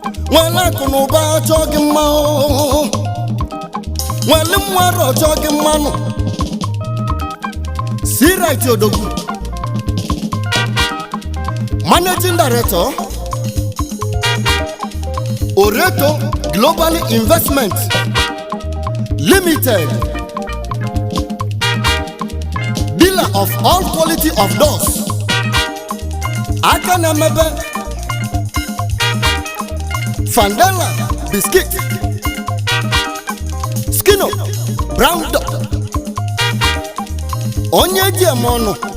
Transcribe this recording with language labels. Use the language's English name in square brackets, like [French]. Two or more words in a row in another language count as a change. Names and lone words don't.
[Igbo] Nwere akụ na ụba chọọ gị mma o. Nwere nwa arọ chọọ gị mmanụ. [English] C-Right Odogwu. Managing Director, Oreto Global Investment Limited. Dealer of all quality of doors. [Igbo] Aka na-emebe Fandela Biscuit. Skino Brown Dog. Onye ji eme ọnụ.